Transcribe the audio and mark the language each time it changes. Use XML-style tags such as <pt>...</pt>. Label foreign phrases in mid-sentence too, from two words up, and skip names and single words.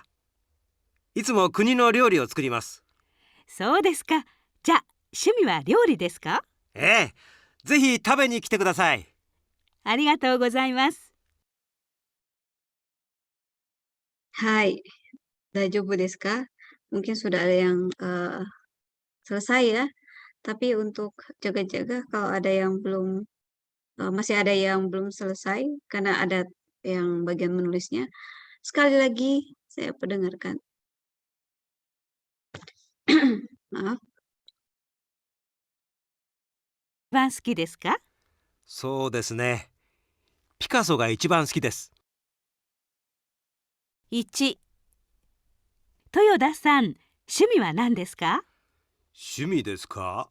<ja>いつも国の料理を作ります。そうですか。じゃあ、趣味は料理ですか？ええ、ぜひ食べに来てください。ありがとうございます。はい、大丈夫ですか?</ja> <id>Mungkin sudah ada yang selesai ya. Tapi untuk jaga-jaga kalau ada yang belum masih ada yang belum selesai karena ada yang bagian menulisnya, sekali lagi saya perdengarkan. Maaf.</id> <ja>一番好きですか？そうですね。ピカソが一番好きです。 1、豊田さん、趣味は何ですか？趣味ですか？</ja>